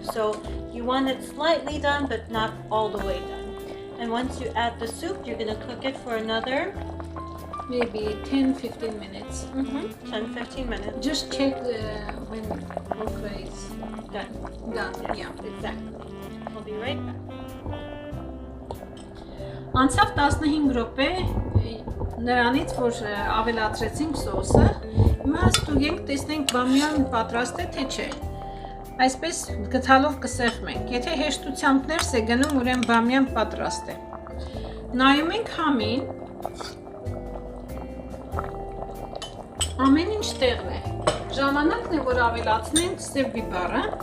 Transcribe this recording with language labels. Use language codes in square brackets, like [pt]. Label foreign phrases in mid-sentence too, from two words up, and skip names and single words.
[en] So you want it slightly done but not all the way done. And once you add the soup, you're going to cook it for another maybe 10-15 minutes. 10-15 minutes. Just check when okra is Done. done. Yeah, exactly. We'll be right back. [hy] Անցավ 15 րոպե նրանից, որ ավելացրեցինք սոսը, հիմա ստուգենք, տեսնենք բամյան պատրաստ է, թե չէ։ Այսպես գցալով կսեղմենք։ Եթե հեշտությամբ ներս է գնում, ուրեմն բամյան պատրաստ է։ Նայում ենք համին։ Ամեն ինչ տեղն է։ Ժամանակն է, որ ավելացնենք սև բիբարը։